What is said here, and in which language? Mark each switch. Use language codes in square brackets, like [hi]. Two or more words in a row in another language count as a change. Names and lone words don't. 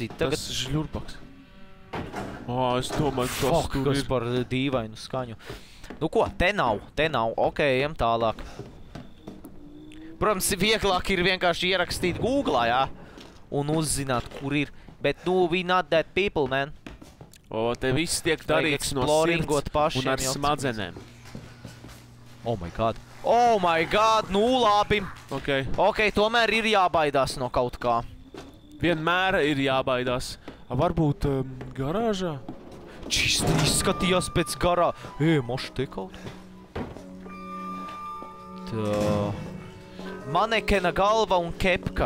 [lv] Tas žļurpaks. Es domāju, kas tur ir. Kas par dīvainu skaņu. Nu ko, te nav. Ok, ejam tālāk. Protams, vieglāk ir vienkārši ierakstīt Googlā, jā? Un uzzināt, kur ir. Bet, nu, [en] we not that people, man. [lv] Te viss tiek darīts no sirds un ar smadzenēm. [en] Oh my god, [lv] nu labi. Ok, tomēr ir jābaidās no kaut kā. Vienmēr ir jābaidās. Varbūt garāžā? Čisti izskatījās pēc garā. Moši te kaut ko. Tā. Manekena galva un kepka.